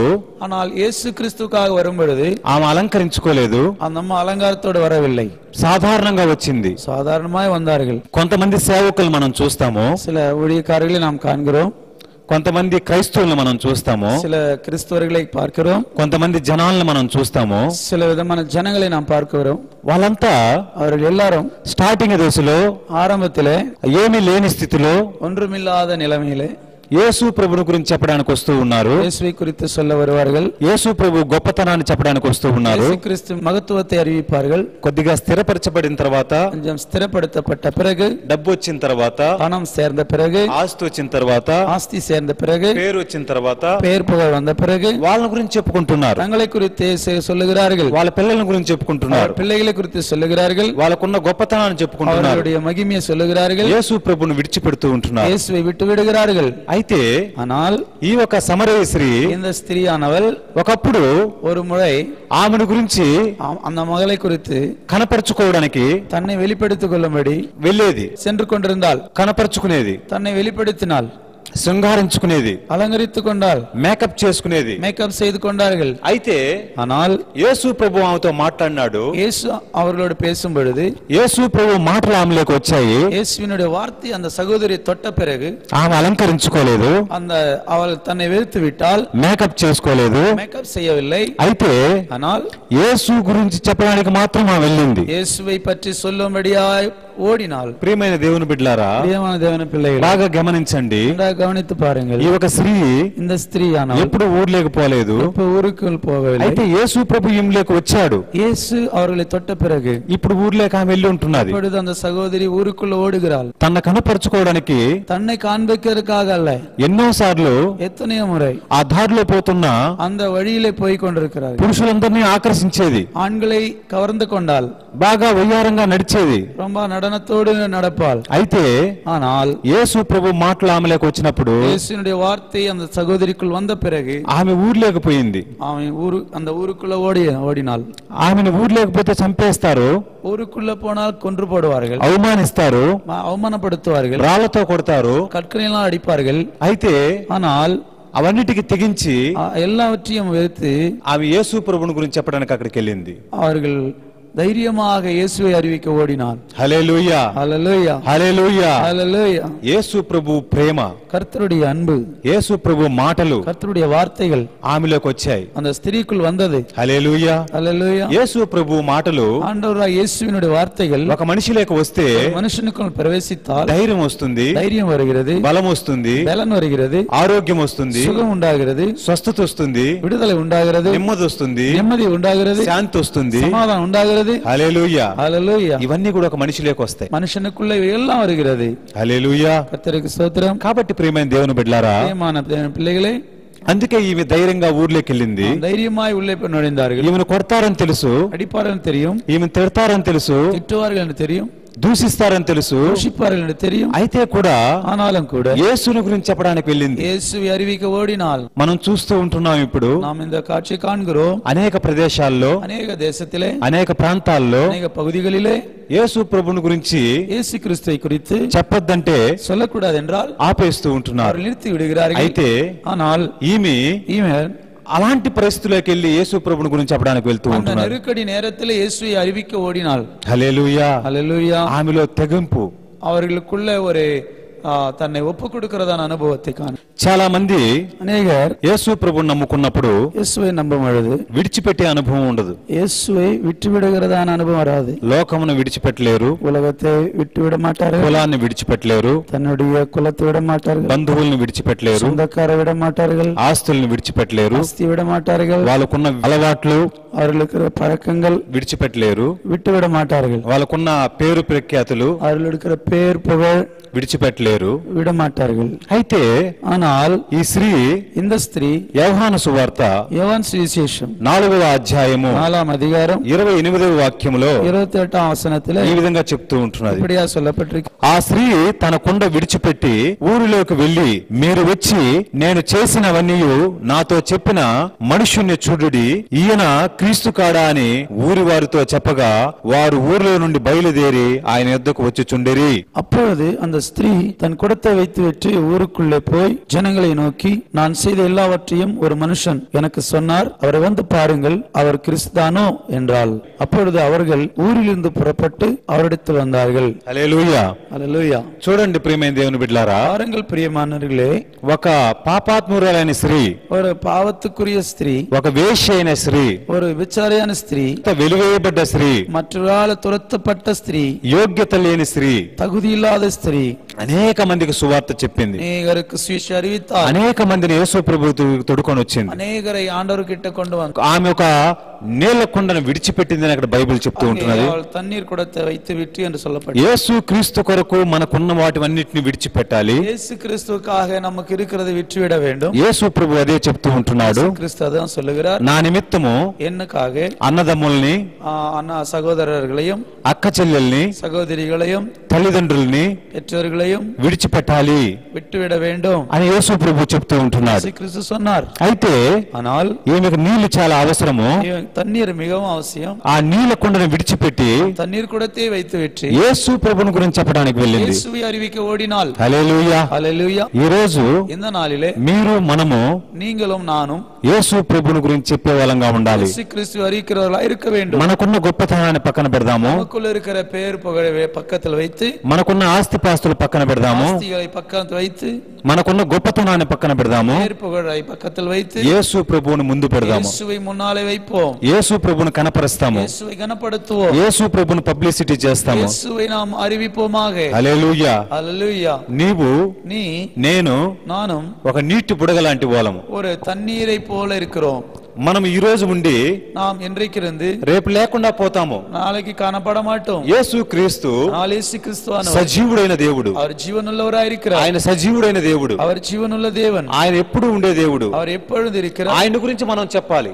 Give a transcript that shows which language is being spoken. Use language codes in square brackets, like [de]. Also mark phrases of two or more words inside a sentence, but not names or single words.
[ta] ஆனால் இயேசு கிறிஸ்துவுக்காக வரும்பொழுது [te] ఆమె అలంకరించుకోలేదు. [ta] அந்த అమ్మ అలంకారத்தோடு வரவில்லை. [te] సాధారణంగా వచ్చింది. [ta] சாதாரணமாய் வந்தார்கள். [te] కొంతమంది సేవకులు మనం చూస్తాము, [ta] சில ஊழியக்காரர்களை நாம் காண்கிறோம். [te] కొంతమంది క్రైస్తవులను మనం చూస్తాము, [ta] சில கிறிஸ்தவர்களை பார்க்கிறோம். [te] కొంతమంది జనాలను మనం చూస్తాము. [ta] சில விதமான ஜனங்களை நாம் பார்க்கிறோம். [te] వాళ్ళంతా [ta] அவர்கள் எல்லாரும் [te] స్టార్టింగ్ దశలో [ta] ஆரம்பத்திலே [te] ఏమీ లేని స్థితిలో [ta] ஒன்றுமில்லாத நிலைமையிலே [te] యేసు ప్రభుని గురించి చెప్పడానికి వస్తూ ఉన్నారు. [ta] இயேசுவை குறித்து சொல்ல வருவார்கள். [te] యేసు ప్రభు గొప్పతనాన్ని చెప్పడానికి వస్తూ ఉన్నారు. [ta] இயேசு கிறிஸ்து மகத்துவத்தை அறிவிப்பார்கள். [te] కొద్దిగా స్థిరపరచబడిన తర్వాత, [ta] கொஞ்சம் ஸ்திரப்படுத்தப்பட்ட பிறகு, [te] డబ్బు వచ్చిన తర్వాత, [ta] பணம் சேர்ந்த பிறகு, [te] ఆస్తి వచ్చిన తర్వాత, [ta] ஆஸ்தி சேர்ந்த பிறகு, [te] పేరు వచ్చిన తర్వాత, [ta] பெயர் புகழ் வந்த பிறகு [te] వాళ్ళ గురించి చెప్పుకుంటున్నారు. [ta] தங்களை குறித்து சொல்லுகிறார்கள். [te] వాళ్ళ పిల్లల గురించి చెప్పుకుంటున్నారు. [ta] பிள்ளைகளை குறித்து சொல்லுகிறார்கள். [te] వాళ్ళకున్న గొప్పతనాన్ని చెప్పుకుంటున్నారు. [ta] அவருடைய மகிமையை சொல்லுகிறார்கள். [te] యేసు ప్రభుని విడిచిపెడుతూ ఉంటున్నారు. [ta] இயேசுவை விட்டு விடுகிறார்கள். [te] అయితే [ta] ஆனால் [te] ఈ ఒక సమరయ స్త్రీ [ta] இந்த ஸ்திரீயானவள் [te] ఒకప్పుడు [ta] ஒரு முறை [te] ఆమెను గురించి [ta] அந்த மகளை குறித்து [te] కనపరుచుకోవడానికి [ta] தன்னை வெளிப்படுத்திக் கொள்ளும்படி [te] వెళ్ళేది, [ta] சென்று கொண்டிருந்தாள். [te] కనపరుచుకునేది, [ta] தன்னை வெளிப்படுத்தினாள். [te] శృంగారించుకునేది, [ta] அலங்கரித்துக் கொண்டாள், [te] మేకప్ చేసుకునేది. [ta] மேக்கப் செய்து கொண்டார்கள். [te] అయితే [ta] ஆனால் [te] యేసు ప్రభు ఆమెతో మాట్లాడినాడు. [ta] இயேசு அவர்களோடு பேசும் பொழுது [te] యేసు ప్రభు మాటలు ఆమెలోకి వచ్చాయి. [ta] இயேசுவினுடைய வார்த்தை அந்த சகோதரி தொட்ட பிறகு [te] ఆమె అలంకరించుకోలేదు, [ta] அவள் தன்னை வெறுத்து விட்டால், [te] మేకప్ చేసుకోలేదు. [ta] மேக்கப் செய்யவில்லை. [te] అయితే [ta] ஆனால் [te] యేసు గురించి చెప్పడానికి మాత్రం ఆమె వెళ్ళింది. [ta] இயேசுவை பற்றி சொல்லும்படியாய் ஓடினாள். [te] ప్రియమైన దేవుని బిడ్డలారా, [ta] பிரியமான தேவன பிள்ளைகள், [te] బాగా గమనించండి. [ta] கவனித்து பாருங்கள். [te] ఈ ఒక స్త్రీ [ta] இந்த ஸ்திரீயானவள் [te] ఎప్పుడు ఊర్లోకి పోలేదు. [ta] இப்ப ஊருக்குள் போகவில்லை. [te] అయితే యేసు ప్రభు ఈమెలోకి వచ్చాడు. [ta] இயேசு அவர்களை தொட்ட பிறகு [te] ఇప్పుడు ఊర్లోకి ఆమె వెళ్ళి ఉంటున్నది. [ta] இப்பொழுது அந்த சகோதரி ஊருக்குள்ள ஓடுகிறாள். [te] తన కనపరుచుకోవడానికి [ta] தன்னை காண்பிக்கிறதுக்காக அல்ல, [te] ఎన్నో సార్లు [ta] எத்தனையோ முறை [te] ఆ దారిలో పోతున్న [ta] அந்த వழியிலே పోయి கொண்டிருக்கிறார். [te] పురుషులందరినీ ఆకర్షించేది, [ta] ஆண்களை கவர்ந்து கொண்டாள், [te] బాగా వయ్యారంగా నడిచేది, [ta] ரொம்ப நடனத்தோடு நடப்பாள். [te] అయితే [ta] ஆனால் [te] యేసు ప్రభు మాటలు ఆమెలోకి వచ్చినప్పుడు [ta] இயேசுவினுடைய வார்த்தை அந்த சகோதரிக்குள் வந்த பிறகு [te] ఆమె ఊర్లోకి పోయింది. [ta] அந்த ஊருக்குள்ள ஓடினாள். [te] ఆమెను ఊర్లోకి పోతే చంపేస్తారు, [ta] ஊருக்குள்ள போனால் கொன்று போடுவார்கள், [te] అవమానిస్తారు, [ta] அவமானப்படுத்துவார்கள், [te] రాళ్లతో కొడతారు. [ta] கற்களையெல்லாம் அடிப்பார்கள். [te] అయితే [ta] ஆனால் [te] అవన్నిటికి తెగించి [ta] எல்லாவற்றையும் வெறுத்து [te] ఆమె యేసు ప్రభువుని గురించి చెప్పడానికి అక్కడికి వెళ్ళింది. [ta] அவர்கள் தைரியமாக இயேசுவை அறிவிக்க ஓடினார். [te] హల్లెలూయా, [ta] ஹல்லேலூயா, [te] హల్లెలూయా. [ta] ஹல்லேலூயா. [te] యేసు ప్రభు ప్రేమ, [ta] கர்த்தருடைய அன்பு, [te] యేసు ప్రభు మాటలు [ta] கர்த்தருடைய வார்த்தைகள் [te] ఆమెలోకి వచ్చాయి. [ta] அந்த ஸ்திரீக்குள் வந்தது. [te] హల్లెలూయా, [ta] ஹல்லேலூயா. [te] యేసు ప్రభు మాటలు [ta] ஆண்டவராகிய இயேசுவினுடைய வார்த்தைகள் [te] ఒక మనిషిలోకి వస్తే [ta] மனுஷனுக்குள் பிரவேசித்தால் [te] ధైర్యం వస్తుంది, [ta] தைரியம் வருகிறது, [te] బలం వస్తుంది, [ta] பலன் வருகிறது, [te] ఆరోగ్యం వస్తుంది, [ta] சுகம் உண்டாகிறது, [te] స్వస్థత వస్తుంది, [ta] விடுதலை உண்டாகிறது, [te] నెమ్మది వస్తుంది, [ta] நிம்மதி உண்டாகிறது, [te] శాంతి వస్తుంది. [ta] சமாதானம் உண்டாகிறது. [te] హల్లెలూయా. [ta] ஹல்லேலூயா. [te] ఇవన్నీ కూడా ఒక మనిషిలోకి వస్తాయి. [ta] மனுஷனுக்குள்ள எல்லாம் வருகிறது. [te] హల్లెలూయా. [ta] கர்த்தருக்கு ஸ்தோத்திரம். [te] కాబట్టి ప్రియమైన దేవుని బిడ్డలారా, [ta] பிரியமான தேவனுடைய பிள்ளைகளே, [te] అందుకే ఈమె ధైర్యంగా ఊర్లోకి వెళ్ళింది. [ta] தைரியமாய் உள்ளே போய் நுழைந்தார்கள். [te] ఈమెను కొడతారని తెలుసు, [ta] அடிப்பார்கள் தெரியும், [te] ఈమెను తిడతారని తెలుసు, [ta] திட்டுவார்கள் என்று தெரியும், [te] దూషిస్తారని తెలుసు. [ta] దూషిப்பார்கள் என்று தெரியும். [te] అయితే కూడా [ta] ஆனாலும் கூட [te] యేసుని గురించి చెప్పడానికి వెళ్ళింది. [ta] இயேசுவை அறிவிக்க ஓடினால் [te] మనం చూస్తూ ఉంటున్నాం. ఇప్పుడు [ta] நாம் இந்த காட்சி காண்கிறோம். [te] అనేక ప్రదేశాల్లో, [ta] அநேக தேசத்திலே, [te] అనేక ప్రాంతాల్లో [ta] அநேக பகுதிகளிலே [te] యేసు ప్రభుని గురించి [ta] இயேசு கிறிஸ்துவை குறித்து [te] చెప్పొద్దంటే [ta] சொல்லக்கூடாது என்றால் [te] ఆపేస్తూ ఉంటున్నారు. [ta] அவர்கள் நிறுத்தி விடுகிறார்கள். [te] అయితే [ta] ஆனால் [te] ఈమె [ta] இவன் [te] అలాంటి పరిస్థితుల్లోకి వెళ్ళి యేసు ప్రభుని గురించి చెప్పడానికి వెళ్తూ [ta] அந்த [te] ఉంటున్నారు. [ta] நெருக்கடி நேரத்தில் இயேசுவை அறிவிக்க ஓடினாள். [te] హల్లెలూయా. [ta] ஹல்லேலூயா. [te] ఆమెలో తెగింపు, [ta] அவர்களுக்குள்ள ஒரு தன்னை ஒப்பு கொடுக்கிறதான அனுபவத்தை காண [te] చాలా మంది [ta] அநேகர் [te] యేసు ప్రభుని నమ్ముకున్నప్పుడు [ta] இயேசுவை நம்பும் பொழுது [te] విడిచిపెట్టే అనుభవం ఉండదు. [ta] இயேசுவை விட்டு விடுகிறதான அனுபவம் வராது. [te] లోకమును విడిచిపెట్టలేరు, [ta] உலகத்தை விட்டு விட மாட்டார்கள், [te] కులాన్ని విడిచిపెట్టలేరు, [ta] தன்னுடைய குலத்தை விட மாட்டார்கள், [te] బంధువుల్ని విడిచిపెట్టలేరు, [ta] சொந்தக்காரை விட மாட்டார்கள், [te] ఆస్తుల్ని విడిచిపెట్టలేరు, [ta] ஆஸ்தி விட மாட்டார்கள், [te] వాళ్ళకున్న అలవాట్లు [ta] அவர்களுக்கு பழக்கங்கள் [te] విడిచిపెట్టలేరు, [ta] விட்டு விட மாட்டார்கள், [te] వాళ్ళకున్న పేరు ప్రఖ్యాతులు [ta] அவர்களுக்கு பேர் புகழ் [te] విడిచిపెట్టలేరు, [ta] விட மாட்டார்கள். [te] అయితే [ta] ஆனால் [te] ఈ స్త్రీ [ta] இந்த ஸ்திரீ [te] యోహాను సువార్త [ta] யோவான் சுவிசேஷம் [te] 4వ అధ్యాయము [ta] 4ஆம் அதிகாரம் [te] 28వ వాక్యములో [ta] 28ஆம் వచనத்திலே [te] ఈ విధంగా చెప్తూ ఉంటున్నది. [ta] இப்படியா சொல்லப்பட்டிருக்கு. [te] ఆ స్త్రీ తన కుండ విడిచిపెట్టి ఊరిలోకి వెళ్లి, మీరు వచ్చి నేను చేసినవన్నీ నాతో చెప్పిన మనుష్యుణ్ణి చూడుడి, ఈయన క్రీస్తు కాడా అని ఊరి వారితో చెప్పగా వారు ఊరిలో నుండి బయలుదేరి ఆయన యొద్దకు వచ్చి చుండిరి. [ta] அப்பொழுது அந்த ஸ்திரீ தன் குடத்தை வைத்துவிட்டு ஊருக்குள்ளே போய் ஜனங்களை நோக்கி, நான் செய்த எல்லாவற்றையும் ஒரு மனுஷன் எனக்கு சொன்னார், அவரை வந்து பாருங்கள், அவர் கிறிஸ்துதானோ என்றாள். அப்பொழுது அவர்கள் ஊரிலிருந்து புறப்பட்டு அவரிடத்தில் வந்தார்கள். [te] హల్లెలూయా. [ta] அல்லேலூயா. [te] చూడండి ప్రియమైన దేవుని బిడ్డలారా, [ta] பாருங்கள் பிரியமானவர்களே, [te] ఒక పాపాత్మురాలైన స్త్రీ, [ta] ஒரு பாவத்துக்குரிய ஸ்திரீ, [te] ఒక వేశ్య అయిన స్త్రీ, [ta] ஒரு விபச்சாரியான ஸ்திரீ, [te] వెలువేయబడ్డ స్త్రీ, [ta] மற்றொரால் துரத்தப்பட்ட ஸ்திரீ, [te] యోగ్యత లేని స్త్రీ [ta] தகுதி இல்லாத ஸ்திரீ [te] అనేక మందికి సువార్త చెప్పింది. [ta] அநேகருக்கு சுவிசேஷம் அறிவித்தார். [te] అనేక మందిని యేసు ప్రభువుకు తొడుకొని వచ్చింది. [ta] அநேகரை ஆண்டவர் கிட்ட கொண்டு வந்து [te] ఆమె ఒక నీళ్ల కుండను విడిచిపెట్టిందని అక్కడ బైబిల్ చెప్తూ ఉంటున్నది. [ta] தண்ணீர் குடத்தை வைத்து விட்டு என்று சொல்லப்பட்டது. [te] యేసు క్రీస్తు కొరకు మనకున్న వాటివన్నిటిని విడిచిపెట్టాలి. [ta] இயேசு கிறிஸ்துவுக்காக நமக்கு இருக்கிறதை விட்டுவிட வேண்டும். [te] యేసు ప్రభు అదే చెప్తూ ఉంటున్నాడు. [ta] கிறிஸ்து அதான் சொல்லுகிறார், [te] నా నిమిత్తము [ta] என்னக்காக [te] అన్నదమ్ముల్ని, [ta] அண்ணா சகோதரர்களையும், [te] అక్క చెల్లెల్ని, [ta] சகோதரிகளையும், [te] తల్లిదండ్రుల్ని [ta] பெற்றோர்களையும் [te] విడిచిపెట్టాలి [ta] விட்டுவிட வேண்டும் [te] అని యేసు ప్రభు చెప్తూ ఉంటున్నాడు. [ta] கிறிஸ்து சொன்னார். [te] అయితే [ta] ஆனால் [te] ఈమెకు నీళ్లు చాలా అవసరము. [ta] தண்ணீர் மிகவும் அவசியம். [te] ఆ నీళ్ల కుండను విడిచిపెట్టి [ta] தண்ணீர் குடத்தை வைத்து வெற்றி [te] యేసు ప్రభువుని గురించి చెప్పడానికి వెళ్ళింది. [ta] இயேசுவை அறிவிக்க ஓடினாள். [te] హల్లెలూయా. హల్లెలూయా. ఈ రోజు [ta] இந்த நாளிலே [te] మీరు మనము [ta] நீங்களும் நானும் [te] యేసు ప్రభువుని గురించి చెప్పే వాళ్ళంగా ఉండాలి. [ta] இயேசு கிறிஸ்து அறிவிக்கிறவர்களாய் இருக்க வேண்டும். [te] మనకున్న గొప్పతనాన్ని పక్కన పెడదాము, [ta] நமக்குள்ள இருக்கிற பேர் புகழை பக்கத்தில் வைத்து, [te] మనకున్న ఆస్తిపాస్తులు పక్కన పెడదాము, [ta] ஆஸ்திகளை பக்கத்தில் வைத்து, [te] మనకున్న గొప్పతనాన్ని పక్కన పెడదాము, [ta] பேர் புகழை பக்கத்தில் வைத்து [te] యేసు ప్రభువుని ముందు పెడదాము. [ta] இயேசுவை முன்னாலே வைப்போம். [te] యేసు ప్రభువుని కనపరుస్తాము, [ta] இயேசுவை கனப்படுத்துவோம். [te] యేసు ప్రభువుని పబ్లిసిటీ చేస్తాము. [ta] இயேசுவை நாம் அறிவிப்போமாக. [te] హల్లెలూయా. హల్లెలూయా. నీవు [ta] நீ [te] నేను [ta] நானும் [te] ఒక నీటి బుడగ లాంటి వాళ్ళము. [ta] ஒரு தண்ணீரை போல இருக்கிறோம். [te] మనం ఈ రోజు ఉండి [ta] நாம் இன்றைக்கிருந்து [te] రేపు లేకుండా పోతాము. [ta] நாளைக்கு காணப்பட மாட்டோம். [te] యేసు క్రీస్తు [ta] இயேசு கிறிஸ்துவானவர் [te] సజీవుడైన దేవుడు. [ta] அவர் ஜீவனுள்ளவராய் இருக்கிறார். [te] ఆయన సజీవుడైన దేవుడు. [ta] அவர் ஜீவனுள்ள தேவன். [te] ఆయన ఎప్పుడు ఉండే దేవుడు. [ta] அவர் எப்பொழுது இருக்கிறார். [te] ఆయన గురించి మనం చెప్పాలి,